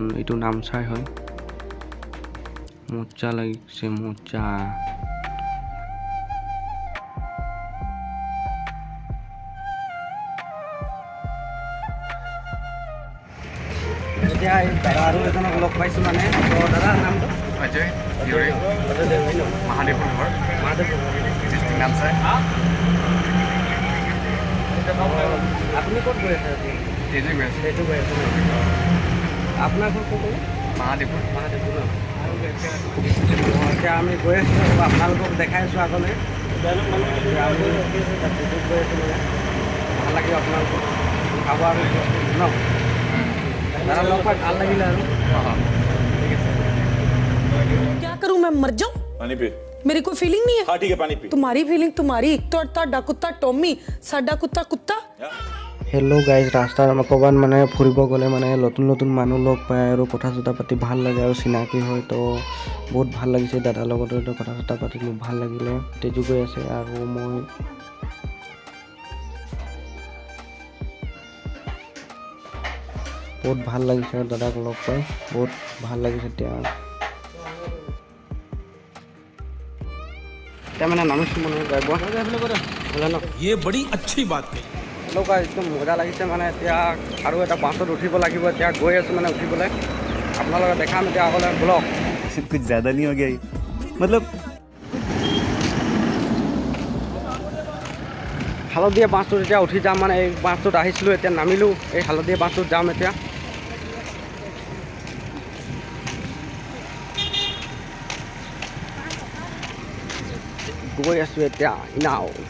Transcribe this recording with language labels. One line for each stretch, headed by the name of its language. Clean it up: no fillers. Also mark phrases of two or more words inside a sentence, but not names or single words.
Assamese: এইটো নামচাই হয়, মজা লাগিছে মজা। এতিয়া এই দাদা আৰু এজনক লগ পাইছোঁ মানে, তো দাদাৰ নামটো
Hindi: अजय तिवारी महादेवपुर घर डिस्ट्रिक्ट नामसाई।
Assamese: আপুনি ক'ত গৈ আছে?
Hindi: तेजू में
Assamese: সেইটো গৈ আছে। আপোনাৰ ঘৰ ক'ত? महादेवपुर। মহাদেৱপুৰ ন? এতিয়া আমি গৈ আছোঁ, আপোনালোকক দেখাই আছোঁ আগলৈ। এতিয়া আমি এতিয়া ভিডিঅ'ত গৈ আছোঁ মানে, ভাল লাগিব আপোনালোকক খাব আৰু ন। দাদা লগ পাই ভাল লাগিলে আৰু।
Hindi: हाँ हाँ ठीक है सर। क्या करूं मैं मर जाऊं? पानी पी। मेरी कोई फीलिंग नहीं है। हाँ ठीक है पानी पी। तुम्हारी फीलिंग तुम्हारी,
Punjabi: ਤੁਹਾਡਾ ਕੁੱਤਾ টমি, ਸਾਡਾ ਕੁੱਤਾ ਕੁੱਤਾ।
English: hello guys,
Assamese: ৰাস্তাত ক'ৰবাত মানে ফুৰিব গ'লে মানে নতুন নতুন মানুহ লগ পায় আৰু কথা চথা পাতি ভাল লাগে আৰু চিনাকি হয়। তো বহুত ভাল লাগিছে, দাদাৰ লগতো কথা চথা পাতিলোঁ, ভাল লাগিলে। তেজু গৈ আছে আৰু মই বহুত ভাল লাগিছে আৰু দাদাক লগ পাই বহুত ভাল লাগিছে। এতিয়া মানে নামিছোঁ মানে যাব ন।
Hindi: ये बड़ी अच्छी बात कही।
Assamese: এনেকুৱা একদম মজা লাগিছে মানে। এতিয়া আৰু এটা বাছত উঠিব লাগিব, এতিয়া গৈ আছোঁ মানে উঠিবলৈ। আপোনালোকে দেখাম এতিয়া আগলৈ ব্লগ।
Hindi: कुछ ज्यादा नहीं हो गया ये? मतलब
Assamese: হালধীয়া বাছটোত এতিয়া উঠি যাম মানে। এই বাছটোত আহিছিলোঁ, এতিয়া নামিলোঁ। এই হালধীয়া বাছটোত যাম এতিয়া। গৈ আছোঁ এতিয়া ইনাও।